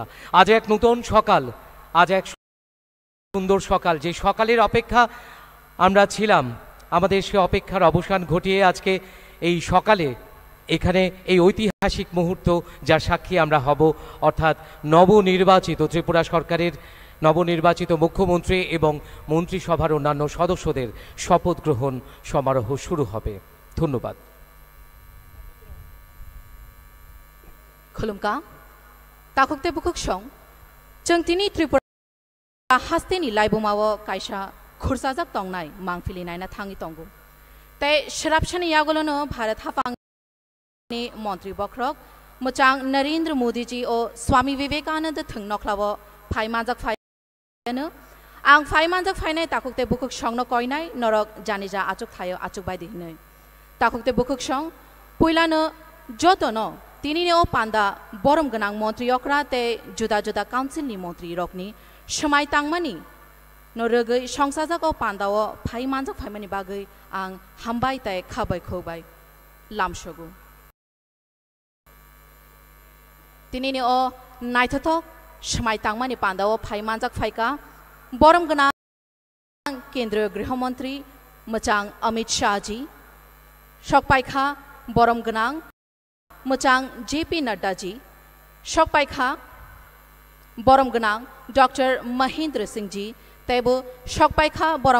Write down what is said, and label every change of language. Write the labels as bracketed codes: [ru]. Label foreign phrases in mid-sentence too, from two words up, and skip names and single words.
[bn] আজ এক নতুন সকাল, আজ এক সুন্দর সকাল, যে সকালের অপেক্ষা আমরা ছিলাম, আমাদের সে অপেক্ষার অবসান ঘটিয়ে আজকে এই সকালে এখানে এই ঐতিহাসিক মুহূর্ত যার সাক্ষী আমরা হব, অর্থাৎ নবনির্বাচিত ত্রিপুরা সরকারের নবনির্বাচিত মুখ্যমন্ত্রী এবং মন্ত্রিসভার অন্যান্য সদস্যদের শপথ গ্রহণ সমারোহ শুরু হবে। ধন্যবাদ। [trp] खुलुमका ताकुकते बुकुक सं जों दिनै त्रिपुरा हास्तेनि लाइबुमाव कायसा खुरसाजाक तंनाय मांगफिलि नायना थाङि तंगु तै शराबछानि यागोलनो भारत हाफांनि मन्त्री बख्रक मुचां नरेंद्र मोदी जी ओ स्वामी विवेकानंद थंगनखलाव फाइमाजाक फायनो आं फाइमाजाक फायनाय ताकुकते बुकुक संनो कयनाय नरक जानिजा आचुक थायो आचुक बायदि हिनै ताकुकते बुकुक सं पुइलानो जतनो तिनी ओ पांदा बोरम गनांग मंत्री ओकरा ते [hi] जुदा जुदा [trp] काउंसिल नि मंत्री रोकनी समाय तांगमानी नो रगै संसाजक ओ पांदा ओ फाइ मानजक फाइमानि बागै आं हामबाय ताय खाबाय खोबाय लामसगु तिनी ओ नायथथक समाय तांगमानि पांदा ओ फाइ मानजक फाइका बोरम गनांग [hi] केंद्रीय गृह मंत्री [trp] मचांग अमित शाह जी शोकपाइखा बोरम गनांग मचांग जेपी नड्डा जी शोकपाइखा बोरम गनांग डॉक्टर महेंद्र सिंह जी तेबो शोकपाइखा बोरम